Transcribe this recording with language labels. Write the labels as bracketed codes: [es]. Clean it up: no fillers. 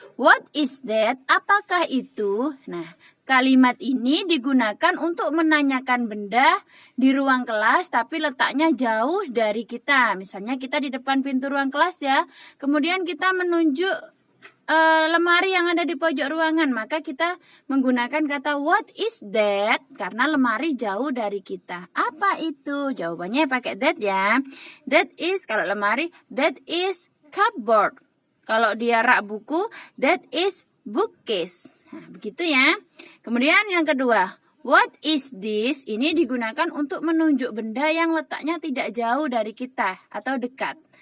[en] What is that? [id] Apakah itu? Nah, kalimat ini digunakan untuk menanyakan benda di ruang kelas tapi letaknya jauh dari kita. Misalnya kita di depan pintu ruang kelas ya. Kemudian kita menunjuk lemari yang ada di pojok ruangan, maka kita menggunakan kata [en] what is that [id] karena lemari jauh dari kita. Apa itu? Jawabannya pakai that ya. [en] That is, [id] kalau lemari, [en] that is cupboard. [id] Kalau dia rak buku, [en] that is bookcase. [id] Nah, begitu ya. Kemudian yang kedua, [en] what is this? [id] Ini digunakan untuk menunjuk benda yang letaknya tidak jauh dari kita atau dekat.